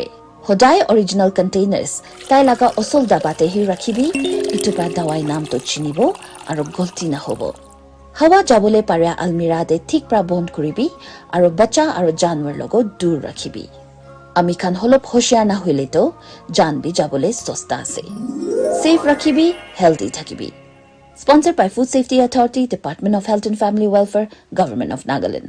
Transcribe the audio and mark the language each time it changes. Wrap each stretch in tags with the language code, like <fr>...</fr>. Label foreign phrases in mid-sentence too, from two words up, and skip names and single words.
<nag>Hodai original containers tai laga osol dabate hi rakhibi itu pra dawai nam to chinibo aro golti na hobo. Hawa jabole paria almira de thik pra bond koribi aro bacha aro janwar logo dur rakhibi. Ami khan holop hoshiar na hoile to jan bi jabole sosta ase. Safe rakhibi, healthy thakibi.</nag> <en>Sponsored by Food Safety Authority, Department of Health and Family Welfare, Government of Nagaland.</en>